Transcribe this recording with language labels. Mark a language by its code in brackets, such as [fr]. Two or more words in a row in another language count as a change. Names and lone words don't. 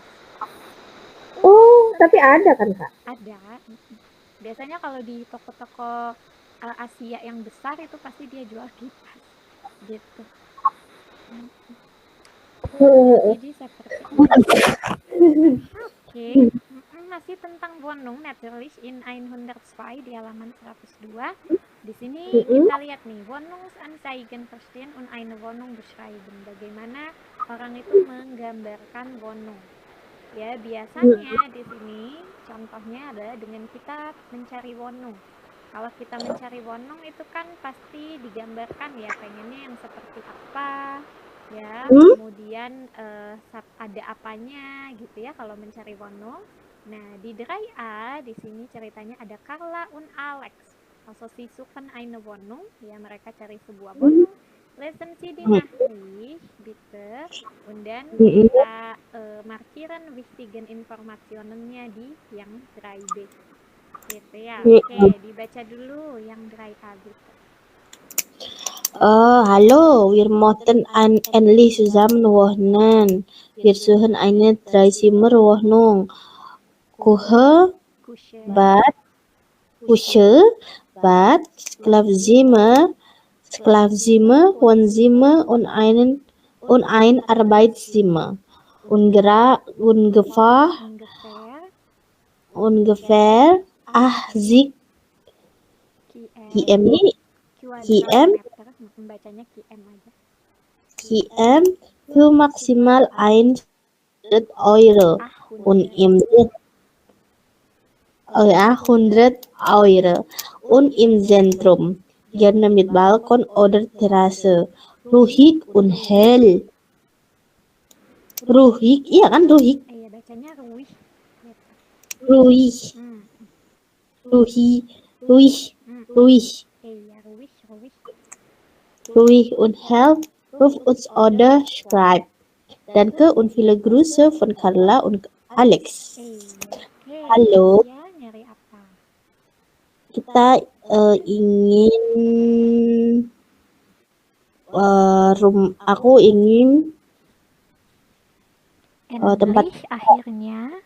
[id] Oh, tapi ada kan Kak? Ada. Biasanya kalau di toko-toko Asia yang besar itu pasti dia jual kipas gitu. Jadi seperti itu. Oke. Masih tentang [de] Wohnung natürlich in [id] 102 di halaman 102. Di sini kita lihat nih, [de] Wohnungsanzeigen verstehen und eine Wohnung beschreiben. [id] Bagaimana orang itu menggambarkan Wohnung. Ya, biasanya di sini contohnya adalah dengan kita mencari Wohnung. Kalau kita mencari Wohnung itu kan pasti digambarkan ya, pengennya yang seperti apa ya, kemudian ada apanya gitu ya kalau mencari Wohnung. Nah, di Dry A di sini ceritanya ada Carla und Alex. [de] Also sie suchen eine Wohnung, [id] ya mereka cari sebuah Wohnung. [de] Lesen Sie die Nachricht bitte und dann kita markieren wichtigen Informationennya [id] di yang Dry B gitu ya. Oke, dibaca dulu yang Dry A gitu. [de] Hallo, wir möchten endlich zusammen wohnen. Wir suchen eine Dreizimmerwohnung. Küche, Kushe. Bad, Küche, Bad, Schlafzimmer, Wohnzimmer und ein Arbeitszimmer. Ungefähr Ungefähr 80 km. km, [id] Kuadratmeter. Bacanya km aja. [de] km für maximal 100 Euro und 800. 100 Euro und im Zentrum. Gerne mit Balkon oder Terrasse. Ruhig und hell. Ruhig, [id] iya kan ruhig. Iya, bacanya ruih. [de] Ruhig, Hmm. ruhig, ruhig, ruhig, [id] Iya, ruih. [de] ruhig und hell. Ruf uns oder schreib. Danke und viele Grüße von Carla und Alex. Oke. Halo, [id] Ya, nyari apa? kita ingin aku ingin tempat Endlich, akhirnya.